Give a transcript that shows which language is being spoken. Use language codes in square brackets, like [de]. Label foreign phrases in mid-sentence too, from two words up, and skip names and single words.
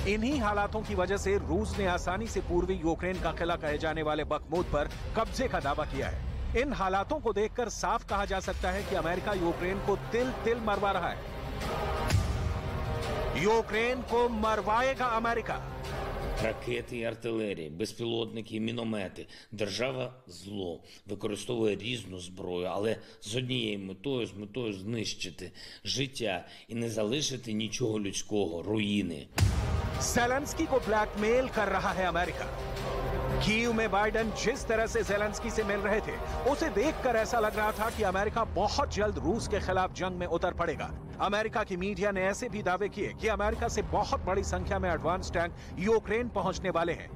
[hi] इन्हीं हालातों की वजह से रूस ने आसानी से पूर्वी यूक्रेन का किला कहे जाने वाले बखमुत पर कब्जे का दावा किया है। इन हालातों को देखकर साफ कहा जा सकता है कि अमेरिका यूक्रेन को तिल तिल मरवा रहा है। यूक्रेन को मरवाएगा अमेरिका। [uk] Ракети і артилерії, безпілотники і міномети. Держава зло використовує різну зброю, але з однією метою, з метою знищити життя і не залишити нічого людського, руїни. [hi] ज़ेलेंस्की को ब्लैकमेल कर रहा है अमेरिका। कीव में बाइडेन जिस तरह से ज़ेलेंस्की से मिल रहे थे, उसे देखकर ऐसा लग रहा था कि अमेरिका बहुत जल्द रूस के खिलाफ जंग में उतर पड़ेगा। अमेरिका की मीडिया ने ऐसे भी दावे किए कि अमेरिका से बहुत बड़ी संख्या में एडवांस टैंक यूक्रेन पहुंचने वाले हैं।